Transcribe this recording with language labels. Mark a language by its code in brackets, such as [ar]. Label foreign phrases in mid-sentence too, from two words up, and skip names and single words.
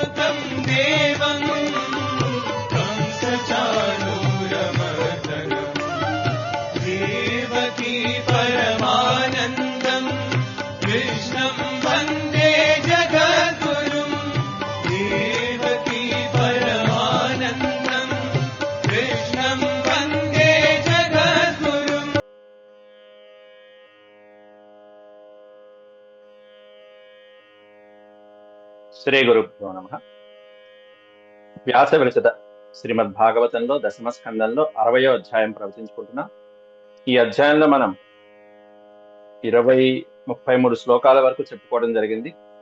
[sa] देवं कंसचाणूरमर्दनम् देवकी परमानन्दम् कृष्णं वन्दे जगद्गुरुम् देवकी परमानन्दम् कृष्णं वन्दे जगद्गुरुम्। శ్రీ గురుభ్యో నమః. [te] వ్యాస విరచిత శ్రీమద్ భాగవతంలో దశమ స్కందంలో 60వ అధ్యాయం ప్రవచించుకుంటున్నాం. ఈ అధ్యాయంలో మనం 33 శ్లోకాల వరకు చెప్పుకోవడం జరిగింది.